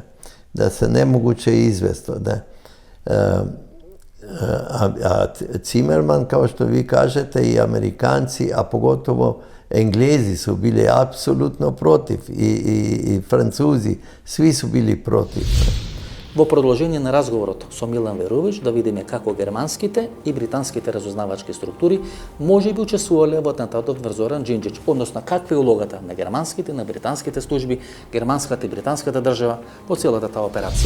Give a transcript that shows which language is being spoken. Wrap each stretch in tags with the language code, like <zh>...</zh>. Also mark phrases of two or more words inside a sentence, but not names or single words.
<hr>Da se nemoguće izvesti. Ne? A Zimmerman, kao što vi kažete, i Amerikanci, a pogotovo Englezi su bili apsolutno protiv i Francuzi, svi su bili protiv.</hr> <mk>Во продолжение на разговорот со Милан Верувич да видиме како германските и британските разузнавачки структури може би учествувале во атентатот врз Зоран Џинџич, односно каква е улогата на германските, на британските служби, германската и британската држава во целата таа операција.</mk>